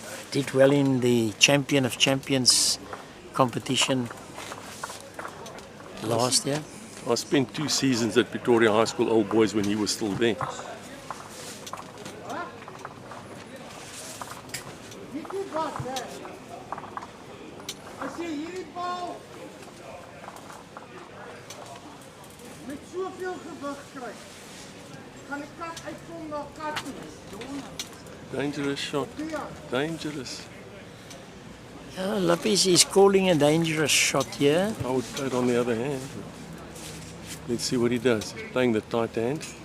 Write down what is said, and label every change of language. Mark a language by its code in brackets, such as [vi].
[en] Did well in the Champion of Champions competition last year. I spent 2 seasons at Pretoria High School Old Boys when he was still there. [af] As jy hierdie bal met soveel gewig kry, gaan die kat uitkom na kat toe. [en] Dangerous shot. Dangerous. Yeah, Lappies is calling a dangerous shot here. I would play it on the other hand. Let's see what he does. He's playing the tight hand.